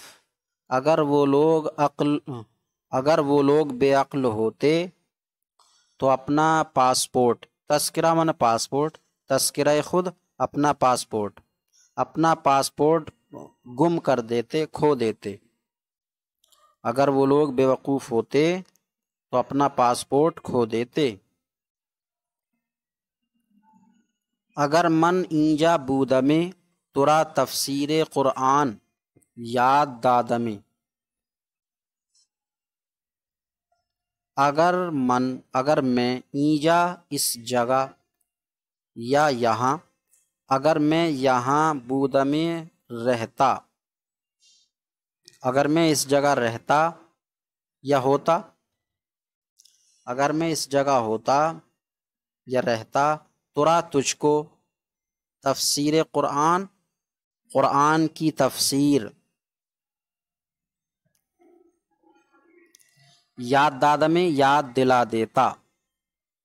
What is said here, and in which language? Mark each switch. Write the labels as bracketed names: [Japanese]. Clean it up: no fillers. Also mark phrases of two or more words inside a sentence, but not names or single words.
[Urdu] اگر وہ لوگ بے عقل ہوتے تو اپنا پاسپورٹ، تذکرہ معنی پاسپورٹ، تذکرہ خود اپنا پاسپورٹ گم کر دیتے، کھو دیتے۔ اگر وہ لوگ بے وقوف ہوتے تو اپنا پاسپورٹ کھو دیتے۔ [Persian] اگر من اینجا بودمے ترا تفسیر قرآن یاد دادمے۔ [Urdu] اگر میں اینجا اس جگہ یا یہاں، اگر میں یہاں بودمے رہتا، اگر میں اس جگہ رہتا یا ہوتا، اگر میں اس جگہ ہوتا یا رہتا، ترا تجھ کو، تفسیر قرآن، قرآن کی تفسیر، [Persian] یاد دادمے [Urdu] یاد دلا دیتا۔